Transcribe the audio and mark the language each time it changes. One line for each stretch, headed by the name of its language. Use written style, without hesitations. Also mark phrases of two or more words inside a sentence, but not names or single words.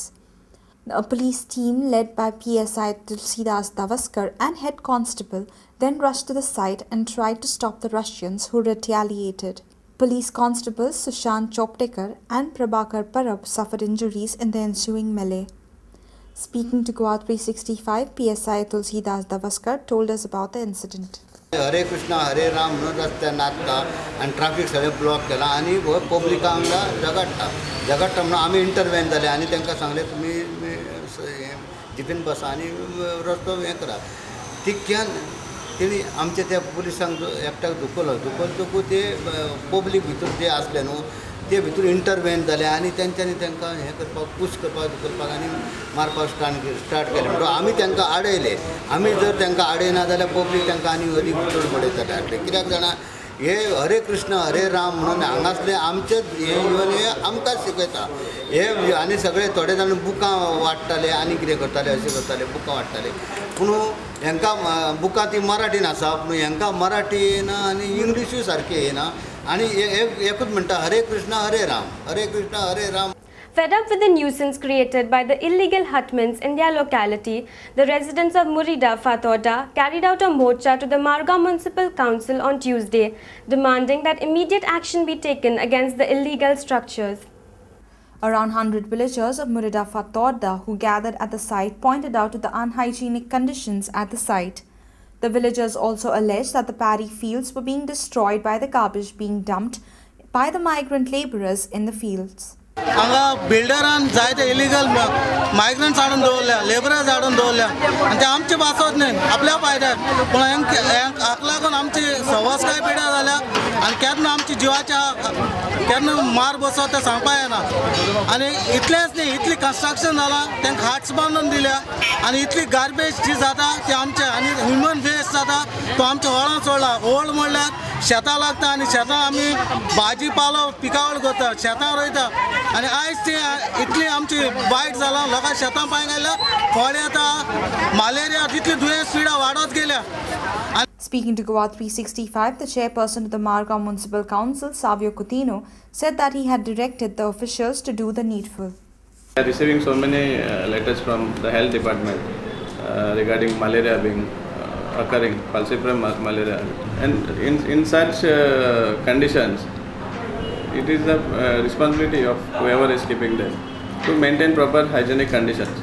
English: A police team led by PSI Tulsidas Davaskar and head constable then rushed to the site and tried to stop the Russians who retaliated. Police constables Sushant Choptekar and Prabhakar Parab suffered injuries in the ensuing melee. Speaking to Goa365, PSI Tulsidas Davaskar told us about the incident.
Konkani: हरे कृष्णा हरे राम म्हणून रस्त्यार नाचता आनी ट्राफीक सगळें ब्लॉक केला आनी हो पब्लिका हांगा झगडटा म्हणून आमी इंटरवेन जाले आनी तांकां सांगलें तुमी जिपेन बसा आनी रस्तो हें करा तितक्यान तेणी आमच्या त्या पुलिसांक एकट्याक धुकलो ते पब्लीक भितर जे आसले न्हू ते भितर इंटरवेन जाले आनी तेंच्यांनी तांकां हें करपाक पुश करपाक आनी मारपाक स्टार्ट केलें म्हणटकूच आमी तांकां आडयले आमी जर तांकां आडयना जाल्यार पब्लीक तांकां आनी अदीक चड बडयताले हाडले कित्याक जाणा हे हरे कृष्ण हरे राम म्हणून हांगासले आमचेच हे इवन हे आमकांच शिकयता हे आनी सगळे थोडे जाण बुकां वाडटाले आनी कितें करताले अशें करताले बुकां वाडटाले पूण हांकां बुकां ती मराठीन आसा पूण हांकां मराठी येना आनी इंग्लिशूय सारकी येना आनी एकूच म्हणटा हरे कृष्ण हरे राम.
English: Fed up with the nuisance created by the illegal hutments in their locality, the residents of Murida Fatoda carried out a morcha to the Marga Municipal Council on Tuesday, demanding that immediate action be taken against the illegal structures. Around 100 villagers of Murida Fatoda who gathered at the site pointed out to the unhygienic conditions at the site. The villagers also alleged that the paddy fields were being destroyed by the garbage being dumped by the migrant laborers in the fields.
Konkani: हांगा बिल्डरान जायते
English: illegal migrants
Konkani: हाडून दवरल्या लेबरर्स हाडून दवरल्या आनी ते आमचे वाचत न्ही आपल्या फायद्याक पूण हाका लागून आमची सवासकाय पिड्यार जाल्या आनी केन्ना आमची जिवाच्या केन्ना मार बसत तें सांगपा येना आनी इतलेंच न्ही इतली कन्स्ट्रक्शन जालां तांकां हाट्स बांदून दिल्या आनी इतली गार्बेज जी जाता ती आमचे आनी
English: human waste
Konkani: जाता तो आमच्या व्हळांत सोडला व्हळ म्हणल्यार शेतां लागता आनी शेतां आमी भाजी पालो पिकावळ करता शेतां रोयता आनी आयज ती इतली आमची वायट जालां लोकां शेतां पांय घायल्या फोड येता मलेरिया तितली दुयेंस पिडा वाडत गेल्या.
English: Speaking to Goa365, the chairperson of the Marga Municipal Council, Savio Coutinho, said that he had directed the officials to do the needful. We are receiving so many letters from the health department regarding malaria being occurring, falciparum malaria, and in such conditions, it is the responsibility of whoever is keeping them to maintain proper hygienic conditions.